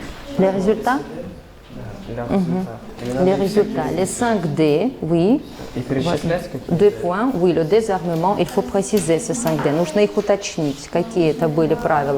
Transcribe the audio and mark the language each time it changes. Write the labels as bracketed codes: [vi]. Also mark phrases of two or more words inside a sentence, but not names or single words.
[fr] Les résultats? Les résultats. Les 5D, oui. [ru] И перечислять какие-то? [fr] 2 points, oui, le désarmement, il faut préciser ces 5D. [ru] Нужно их уточнить, какие это были правила.